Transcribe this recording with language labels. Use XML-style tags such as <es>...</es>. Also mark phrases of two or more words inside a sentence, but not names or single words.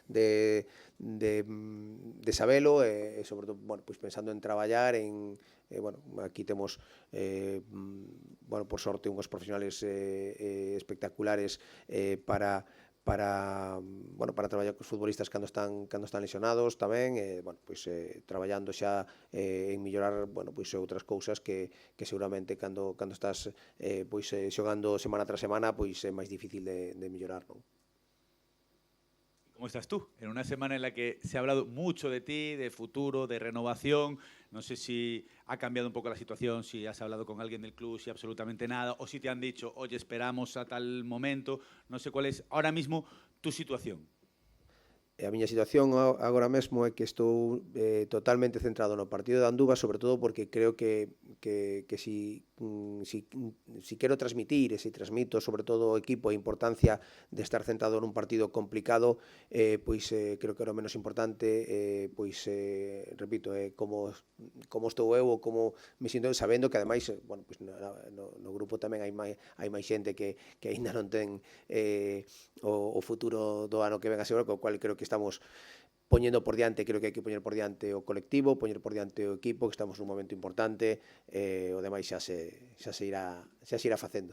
<gl>sabelo e sobre todo, bueno, pois pensando en traballar en bueno, aquí temos bueno, por sorte unhos profesionales espectaculares para traballar cos futbolistas cando están lesionados tamén, bueno, pois traballando xa en mellorar, bueno, pois outras cousas que seguramente cando estás pois xogando semana tras semana, pois é máis difícil de mellorar, non?</gl> <es>¿Cómo estás tú? En una semana en la que se ha hablado mucho de ti, de futuro, de renovación. No sé si ha cambiado un poco la situación, si has hablado con alguien del club, si absolutamente nada, o si te han dicho, oye, esperamos a tal momento. No sé cuál es ahora mismo tu situación.</es> <gl>A miña situación agora mesmo é que estou totalmente centrado no partido de Anduva, sobre todo porque creo que si quero transmitir, e si transmito sobre todo ao equipo a importancia de estar centrado nun partido complicado, pois creo que era o menos importante, pois repito, como estou eu ou como me sinto, sabendo que ademais, bueno, pois no grupo tamén hai máis xente que aínda non ten o futuro do ano que ven asegurado, co cual creo que estamos poñendo por diante, creo que hai que poñer por diante o colectivo, poñer por diante o equipo, que estamos nun momento importante, o demais xa se irá facendo.</gl>